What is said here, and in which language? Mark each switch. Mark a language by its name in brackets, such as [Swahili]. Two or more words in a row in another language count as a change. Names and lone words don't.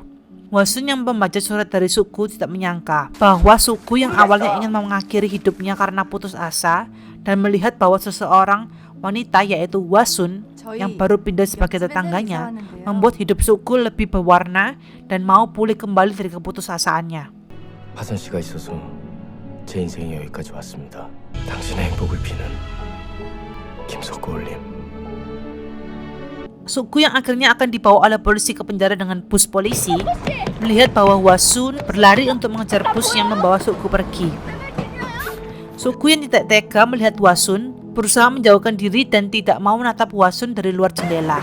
[Indonesian] Wasun yang membaca surat dari Sukgu tidak menyangka bahwa Sukgu yang awalnya ingin mengakhiri hidupnya karena putus asa dan melihat bahwa seseorang wanita yaitu Wasun yang baru pindah sebagai tetangganya membuat hidup Sukgu lebih berwarna dan mau pulih kembali dari keputusasaannya. [Korean] 화선 씨가 있어서 제 인생이 여기까지 왔습니다. 당신의 행복을 비는 김석구 올림. [Indonesian] Sukgu yang akhirnya akan dibawa oleh polisi ke penjara dengan bus polisi melihat bahwa Wasun berlari untuk mengejar bus yang membawa Sukgu pergi. Sukgu yang tidak tega melihat Wasun berusaha menjauhkan diri dan tidak mau menatap Wasun dari luar jendela.